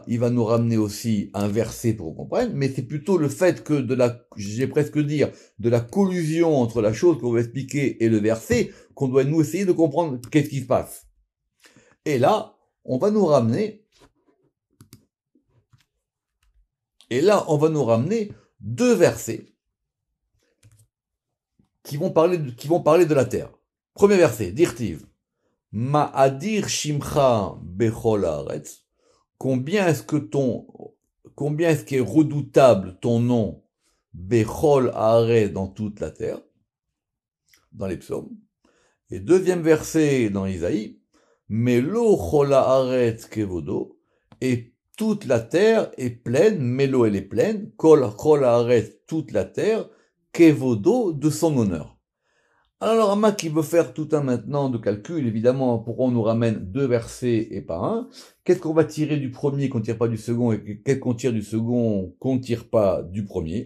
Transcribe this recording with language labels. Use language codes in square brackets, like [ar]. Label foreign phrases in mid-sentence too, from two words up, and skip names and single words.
[fr] Il va nous ramener aussi un verset pour qu'on comprenne, mais c'est plutôt le fait que j'ai presque dire, de la collusion entre la chose qu'on va expliquer et le verset, qu'on doit nous essayer de comprendre qu'est-ce qui se passe. Et là, on va nous ramener deux versets qui vont parler de la terre. Premier verset, Dirtiv. [he] מה אדיר שמך בכל הארץ. [fr] Combien est-ce qu'est redoutable ton nom [he] בכל הארץ [fr] dans toute la terre, dans les psaumes. Et deuxième verset dans Isaïe, [he] מלא כל הארץ כבודו, [fr] et toute la terre est pleine, Melo elle est pleine, [he] כל הארץ [fr] toute la terre, kevodo de son honneur. Alors, Rama qui veut faire tout un maintenant de calcul, évidemment, pourquoi on nous ramène deux versets et pas un? Qu'est-ce qu'on va tirer du premier qu'on tire pas du second et qu'est-ce qu'on tire du second qu'on tire pas du premier?